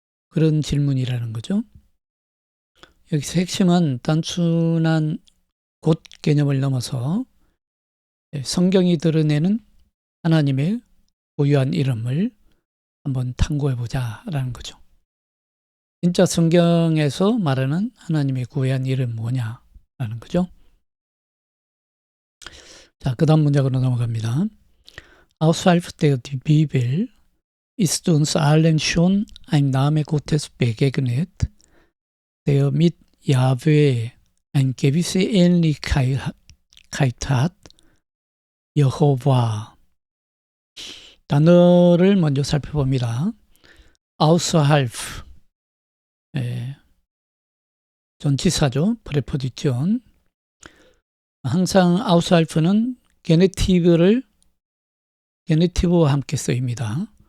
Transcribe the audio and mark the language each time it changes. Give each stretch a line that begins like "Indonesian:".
Korean: 그런 질문이라는 거죠. 여기서 핵심은 단순한 곧 개념을 넘어서 성경이 드러내는 하나님의 고유한 이름을 한번 탐구해 보자라는 거죠. 진짜 성경에서 말하는 하나님의 고유한 이름 뭐냐라는 거죠. 자, 그 다음 문장으로 넘어갑니다.
German: Außerhalb der Bibel ist uns allen schon ein Name Gottes begegnet, der mit Jahwe eine gewisse Ähnlichkeit hat.
Korean: 여호와. 단어를 먼저 살펴봅니다. außerhalb, 전치사죠. 프레포지션. 항상 außerhalb는 게네티브와 함께 쓰입니다.